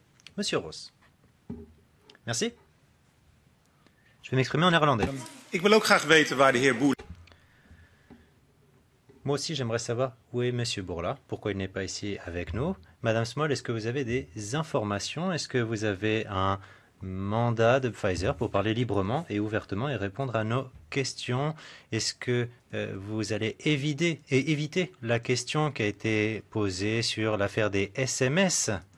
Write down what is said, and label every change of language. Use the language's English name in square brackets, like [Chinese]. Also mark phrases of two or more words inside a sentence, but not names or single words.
[French] Monsieur Ross. Merci. Je vais m'exprimer en néerlandais. [Dutch] Ik wil ook graag weten waar de heer Boer... [French] Moi aussi, j'aimerais savoir où est Monsieur Bourla, pourquoi il n'est pas ici avec nous. Madame Small, est-ce que vous avez des informations? Est-ce que vous avez un mandat de Pfizer pour parler librement et ouvertement et répondre à nos questions? Est-ce que vous allez éviter la question qui a été posée sur l'affaire des SMS?